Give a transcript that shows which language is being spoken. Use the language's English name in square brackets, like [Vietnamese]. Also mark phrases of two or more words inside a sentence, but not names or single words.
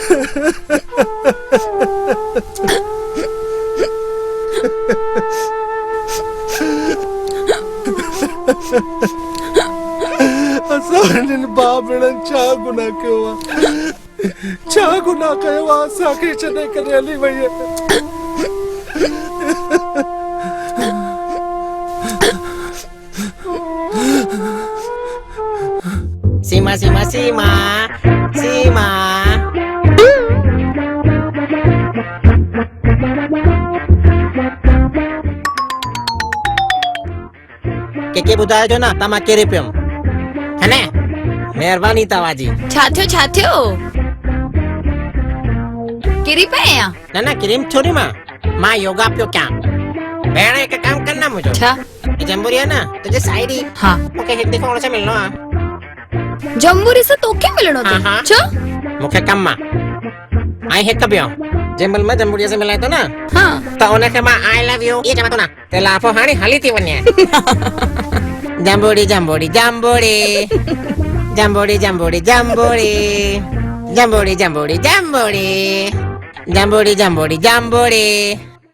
[Sindhi] असां हिननि भाउ भेणनि छा गुनाह कयो आहे? छा गुनाह कयो आहे असांखे छॾे करे हली वई आहे? सीमा सीमा सीमा सीमा के ॿुधायो जो न तव्हां किरी पियो है न? महिरबानी तव्हांजी। छा थियो? किरी पए या? न न किरी थोड़ी मां योगा पियो कयां। भेण हिकु कमु कर न मुंहिंजो। छा? [Hindi] जम्बूरी है ना तुझे साइड ही। [Sindhi] हाँ मूंखे हिकु दफ़ो उनसे मिलणो आहे। जम्बूरी से तोखे मिलणो अथई? छो? मूंखे कमु आहे। ऐं हिकु ॿियो जंहिंमहिल मां जम्बूरीअ से मिलां थो न, हाँ त उनखे मां [English] I love you [Sindhi] इहे चवां थो न, त लाफ़ो हाणे हली थी वञे। जम्बूरी जम्बूरी जम्बूरी जम्बूरी जम्बूरी जम्बूरी जम्बूरी जम्बूरी जम्बूरी जम्बूरी जम्बूरी जम्बूरी।